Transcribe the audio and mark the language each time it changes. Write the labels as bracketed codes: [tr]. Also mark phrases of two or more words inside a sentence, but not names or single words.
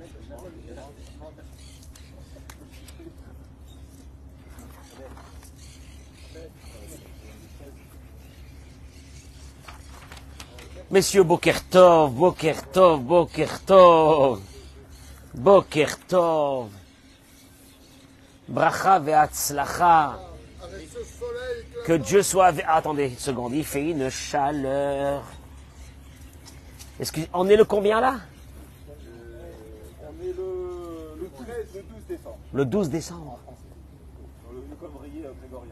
[fr] Messieurs, [he] בוקר טוב, בוקר טוב, בוקר טוב, בוקר טוב, ברכה והצלחה, [fr] que Dieu soit avec... Attendez une seconde, il fait une chaleur. On est le combien là? On est le 13, le 12 décembre. Le 12 décembre. Le calendrier grégorien.